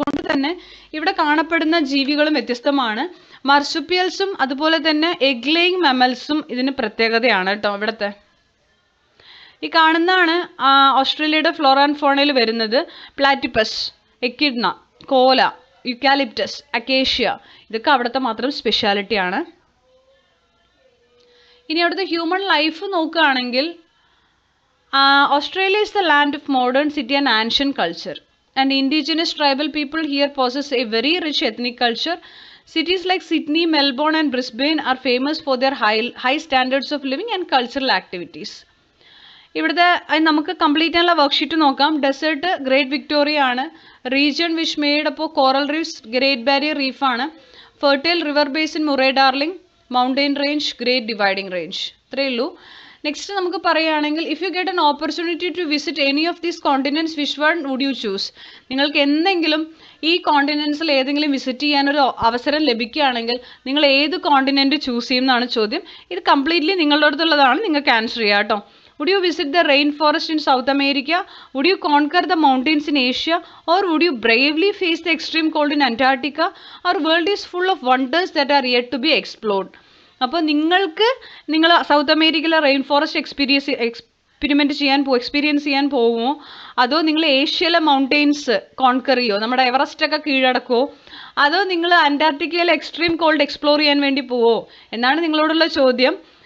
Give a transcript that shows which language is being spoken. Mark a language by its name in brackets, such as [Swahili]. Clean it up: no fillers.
[Malayalam] തന്നെ ഇവിടെ കാണപ്പെടുന്ന ജീവികളും വ്യത്യസ്തമാണ്. മർസുപ്പിയൽസും അതുപോലെ തന്നെ എഗ് ലേയിങ് മെമ്മൽസും ഇതിന് പ്രത്യേകതയാണ് കേട്ടോ. ഇവിടുത്തെ ഈ കാണുന്നതാണ് ഓസ്ട്രേലിയയുടെ ഫ്ലോറ ആൻഡ് ഫോണയിൽ വരുന്നത്. പ്ലാറ്റിപ്പസ്, എക്കിഡ്ന, കോല, യുക്കാലിപ്റ്റസ്, അക്കേഷ്യ, ഇതൊക്കെ അവിടുത്തെ മാത്രം സ്പെഷ്യാലിറ്റിയാണ്. ഇനി അവിടുത്തെ ഹ്യൂമൻ ലൈഫ് നോക്കുകയാണെങ്കിൽ [English] Australia is the land of modern city and ancient culture, and indigenous tribal people here possess a very rich ethnic culture. Cities like Sydney, Melbourne and Brisbane are famous for their high standards of living and cultural activities. [Malayalam] ഇവിടുത്തെ നമുക്ക് complete ചെയ്യാനുള്ള worksheet നോക്കാം. Desert great Victoria ആണ്. [English] Region which made അപ്പോൾ coral reefs great barrier റീഫാണ്. Fertile river basin Murray Darling, mountain range great dividing range. [Malayalam] ഇത്രയേ ഉള്ളൂ. Next നമുക്ക് പറയുകയാണെങ്കിൽ [English] If you get an opportunity to visit any of these continents which one would you choose? [Malayalam] നിങ്ങൾക്ക് എന്തെങ്കിലും ഈ കോണ്ടിനെൻറ്റ്സിൽ ഏതെങ്കിലും visit ചെയ്യാനൊരു അവസരം ലഭിക്കുകയാണെങ്കിൽ നിങ്ങൾ ഏത് കോണ്ടിനെൻറ്റ് ചൂസ് ചെയ്യും എന്നാണ് ചോദ്യം. ഇത് കംപ്ലീറ്റ്ലി നിങ്ങളുടെ അടുത്തുള്ളതാണ്, നിങ്ങൾക്ക് ആൻസർ ചെയ്യാം കേട്ടോ. [English] Would you visit the rainforest in South America? Would you conquer the mountains in Asia? Or would you bravely face the extreme cold in Antarctica? Our world is full of wonders that are yet to be explored. [Malayalam] അപ്പോൾ നിങ്ങൾ south അമേരിക്കയിലെ rain forest experience ചെയ്യാൻ പോകുമോ, അതോ നിങ്ങൾ ഏഷ്യയിലെ mountains conquer ചെയ്യുമോ, നമ്മുടെ എവറസ്റ്റ് ഒക്കെ കീഴടക്കുമോ, അതോ നിങ്ങൾ അന്റാർട്ടിക്കയിലെ എക്സ്ട്രീം കോൾഡ് എക്സ്പ്ലോർ ചെയ്യാൻ വേണ്ടി പോവോ എന്നാണ് നിങ്ങളോടുള്ള ചോദ്യം.